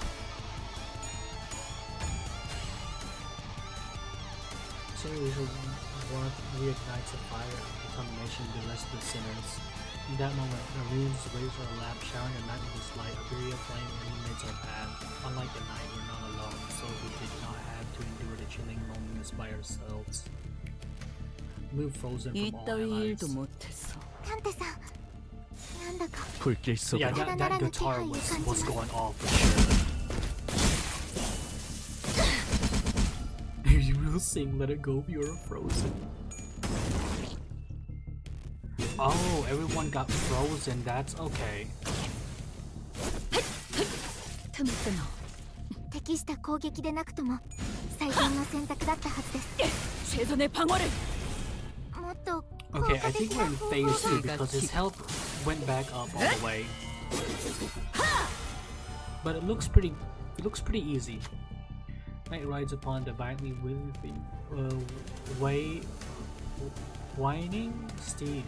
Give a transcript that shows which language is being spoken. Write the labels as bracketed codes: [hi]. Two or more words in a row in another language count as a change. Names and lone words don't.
[en] So we should reignites a fire of determination in the rest of the sinners. In that moment, the runes raise our lap, showering the night with its light. A brilliant flame illuminates our path. Unlike the night, we're not alone, so we did not have to endure the chilling loneliness by ourselves. Move frozen from all allies. [ko] 일도 못했어. [ja] タンテさん、なんだか [ko] 불길 속으로 [en] Yeah, that guitar was going off for sure. You will sing Let It Go if you're frozen. Oh, everyone got frozen, that's okay. [ja] 止めての。適した攻撃でなくとも最善の選択だったはずです。 [ko] 최선의 방어를. [ja] もっと [en] Okay, I think we're in phase 2 because his health went back up all the way. But it looks pretty easy. Knight rides upon the violently whining steed.